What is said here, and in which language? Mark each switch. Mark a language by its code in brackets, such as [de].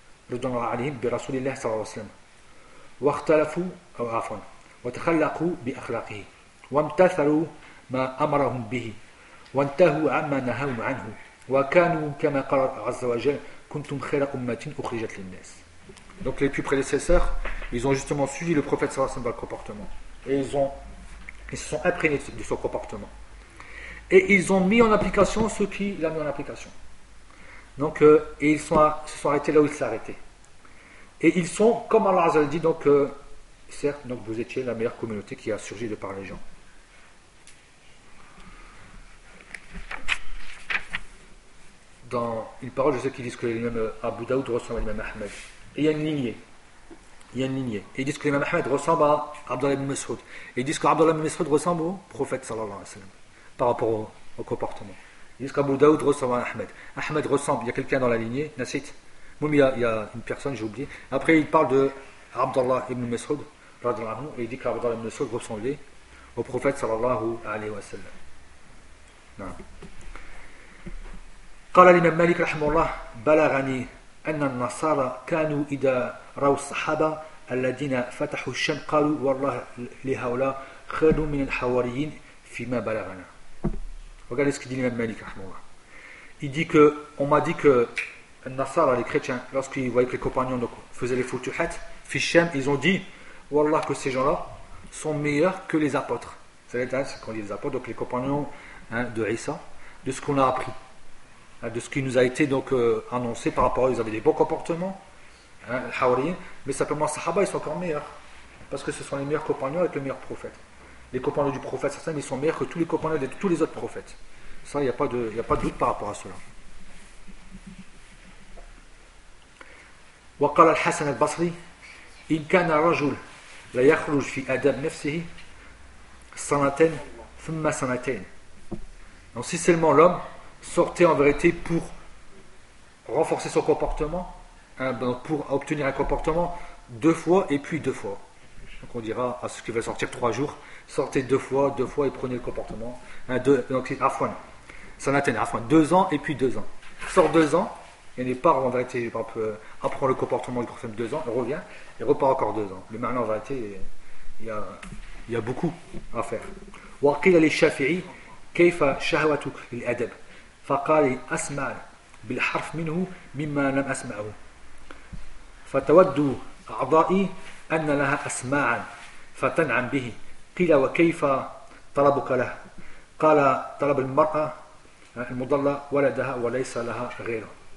[ar] رضوان الله عليهم برسول الله صلى الله عليه وسلم واختلفوا أو عفوا وتخلقوا بأخلاقه وامتثلوا ما أمرهم به وانتهوا عما نهاهم عنه وكانوا كما قال عز وجل كنتم خير أمة أخرجت للناس. [fr] Donc les plus prédécesseurs, ils ont justement suivi le prophète sallallahu alayhi wa sallam dans le comportement. Et ils se sont imprégnés de son comportement. Et ils ont mis en application ce qu'il a mis en application. Donc, et ils se sont arrêtés là où ils s'arrêtaient. Et ils sont, comme Allah Azza wa Jalla dit, donc, certes, donc vous étiez la meilleure communauté qui a surgi de par les gens. Dans une parole, je sais qu'ils disent que l'imam Abu Daoud ressemble à l'imam Ahmed. Et il y a une lignée. Et ils disent que l'imam Ahmed ressemble à Abdallah ibn Mas'ud. Et ils disent que Abdallah ibn Mas'ud ressemble au prophète sallallahu alayhi wa sallam par rapport au comportement. Ils disent qu'Abu Daoud ressemble à Ahmed. Ahmed ressemble, il y a quelqu'un dans la lignée, Nasit. Moum, il y a une personne, j'ai oublié. Après, il parle de Abdallah ibn Mas'ud, radhiyallahu anhu, et il dit qu'Abdallah ibn Mas'ud ressemblait au prophète sallallahu alayhi wa sallam. Non. [ar] قال الإمام مالك رحمه الله بلغني أن النصارى كانوا إذا رأوا الصحابة الذين فتحوا الشام قالوا والله لهؤلاء خير من الحواريين فيما بلغنا. [fr] Regardez ce que dit l'imam Malik رحمه الله. Il dit que on m'a dit que les Nasara, les chrétiens, lorsqu'ils voyaient que les compagnons donc, faisaient les futuhat fi Sham, ils ont dit والله que ces gens-là sont meilleurs que les apôtres. C'est ce qu'on dit les apôtres, donc les compagnons hein, de Isa, de ce qu'on a appris. De ce qui nous a été donc annoncé par rapport à eux, ils avaient des bons comportements, hein, mais simplement les sahaba, ils sont encore meilleurs. Parce que ce sont les meilleurs compagnons avec le meilleur prophète. Les compagnons du prophète, certains, ils sont meilleurs que tous les compagnons de tous les autres prophètes. Ça, il n'y a pas de doute par rapport à cela. [ar] وقال الحسن البصري إن كان رجل لا يخرج في أدب نفسه سنتين ثم سنتين. [fr] Donc si seulement l'homme sortait en vérité pour renforcer son comportement, hein, ben pour obtenir un comportement deux fois et puis deux fois. Donc on dira à ceux qui veulent sortir trois jours, sortez deux fois et prenez le comportement. Hein, deux, donc c'est Afwan. Sanatène, Afwan. Deux ans et puis deux ans. Sort deux ans, il n'est pas en vérité, par exemple, apprend le comportement du prophète deux ans, il revient, il repart encore deux ans. Mais maintenant en vérité, il y a beaucoup à faire. [ar] Waqil al Shafi'i, kayfa shahwatuk lil adab. فقال اسمع بالحرف منه مما لم اسمعه فتود اعضائي ان لها اسماعا فتنعم به قيل وكيف طلبك له قال طلب المراه المضله ولدها وليس لها غيره.